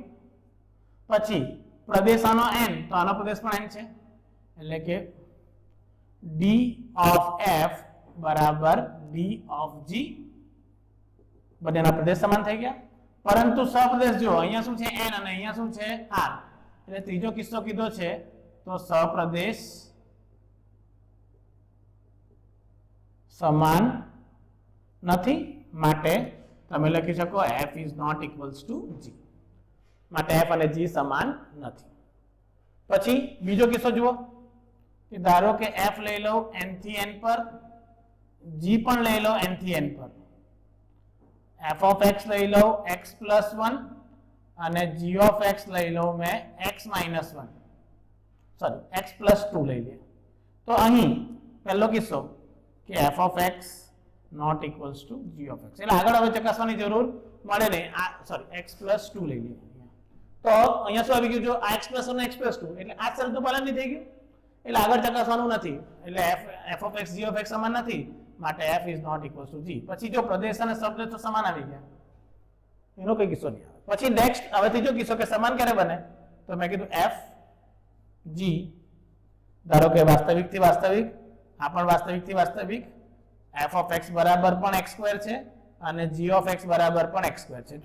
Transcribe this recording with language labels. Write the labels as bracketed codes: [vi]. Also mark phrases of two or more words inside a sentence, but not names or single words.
[gu] પછી પ્રદેશ આનો n, તો આનો પ્રદેશ પણ n છે, એટલે કે [en] d of f [gu] બરાબર [en] d of g, [gu] બંનેના પ્રદેશ સમાન થઈ ગયા. પરંતુ સહપ્રદેશ જો અહીંયા શું છે? n અને અહીંયા શું છે? r. એટલે ત્રીજો કિસ્સો કીધો છે તો સહપ્રદેશ સમાન નથી, માટે તમે લખી શકો [en] f is not equals to g. [gu] માટે f અને g સમાન નથી. પછી બીજો કિસ્સો જુઓ કે ધારો કે f લઈ લો n થી n પર, g પણ લઈ લો n થી n પર, [en] f of x [gu] લઈ લો [en] x plus 1 [gu] અને [en] g of x [gu] લઈ લો મેં [en] x minus 1 [gu] સોરી [en] x plus 2 [gu] લઈ લે. તો અહીં પહેલો કિસ્સો કે [en] f of x not equals to g of x, [gu] એટલે આગળ હવે ચકાસવાની જરૂર મળે નહીં. આ સોરી [en] x plus 2 [gu] લઈ લઈએ. તો અહીંયા શું આવી ગયું, જો આ [en] x plus 1 x plus 2 [gu] એટલે આ શરતનું પાલન નહીં થઈ ગયું, એટલે આગળ ચકાસવાનું નથી, એટલે [en] f of x g of x [gu] સમાન નથી, માટે [en] f is not equals to g. [gu] પછી જો પ્રદેશ અને સપ્રદેશ તો સમાન આવી ગયા, એનો કોઈ કિસ્સો નહીં આવે. પછી નેક્સ્ટ હવે ત્રીજો કિસ્સો કે સમાન ક્યારે બને, તો મેં કીધું f g, ધારો કે વાસ્તવિક થી વાસ્તવિક, આ પણ વાસ્તવિક થી વાસ્તવિક, [en] f of x [gu] બરાબર પણ [en] x square [gu] છે અને [en] g of x [gu] બરાબર પણ [en] x square [gu] છે.